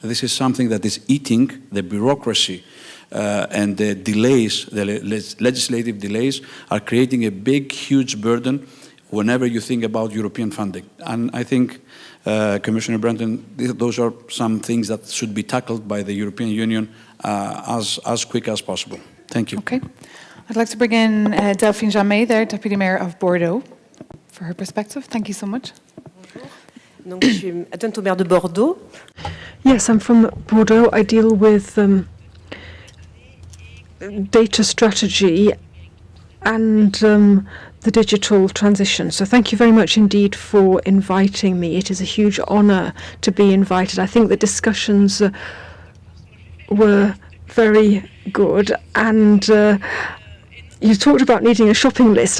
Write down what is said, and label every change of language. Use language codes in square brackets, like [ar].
[en] This is something that is eating the bureaucracy and the delays, the legislative delays, are creating a big, huge burden whenever you think about European funding. And I think, Commissioner Breton, those are some things that should be tackled by the European Union as quick as possible. Thank you. Okay. I'd like to bring in Delphine Jamet there, Deputy Mayor of Bordeaux, for her perspective. Thank you so much. [fr] Donc, je suis adjointe au maire de Bordeaux. [en] Yes, I'm from Bordeaux. I deal with data strategy and the digital transition. So thank you very much indeed for inviting me. It is a huge honour to be invited. I think the discussions were very good, and you talked about needing a shopping list.